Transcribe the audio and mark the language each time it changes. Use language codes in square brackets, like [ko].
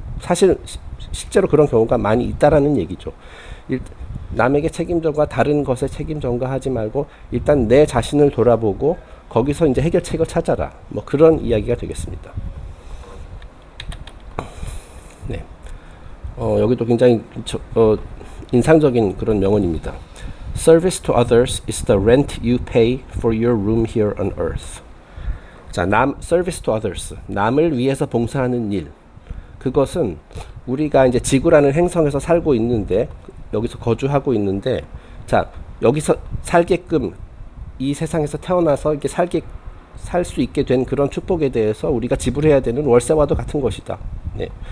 [ko] 사실 실제로 그런 경우가 많이 있다라는 얘기죠. 남에게 책임전과 다른 것에 책임전가하지 말고 일단 내 자신을 돌아보고 거기서 이제 해결책을 찾아라. 뭐 그런 이야기가 되겠습니다. 네. 여기도 굉장히 인상적인 그런 명언입니다. [en] Service to others is the rent you pay for your room here on earth. [ko] 자, [en] service to others. [ko] 남을 위해서 봉사하는 일. 그것은 우리가 이제 지구라는 행성에서 살고 있는데, 여기서 거주하고 있는데, 자, 여기서 살게끔 이 세상에서 태어나서 이렇게 살 수 있게 된 그런 축복에 대해서 우리가 지불해야 되는 월세와도 같은 것이다. 네.